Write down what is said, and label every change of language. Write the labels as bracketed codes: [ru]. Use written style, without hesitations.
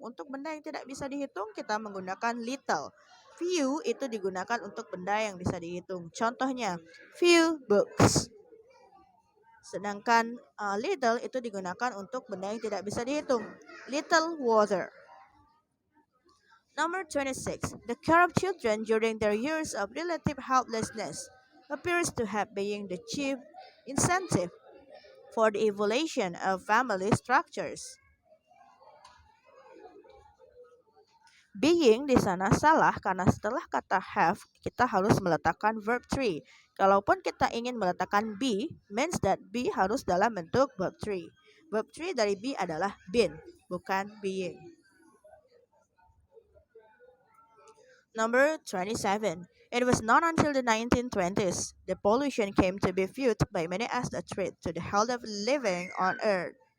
[id] Untuk benda yang tidak bisa dihitung, kita menggunakan little. Few itu digunakan untuk benda yang bisa dihitung. Contohnya, few books. Sedangkan little itu digunakan untuk benda yang tidak bisa dihitung. [en] Little water. Number 26. The care of children during their years of relative helplessness appears to have been the chief incentive for the evolution of family structures. [id] Being di sana salah karena setelah kata have kita harus meletakkan verb 3. Kalaupun kita ingin meletakkan be, [en] means that [id] be harus dalam bentuk verb 3. Verb 3 dari be adalah been, bukan being. [en] Number 27. It was not until the 1920s the pollution came to be viewed by many as a threat to the health of living on Earth.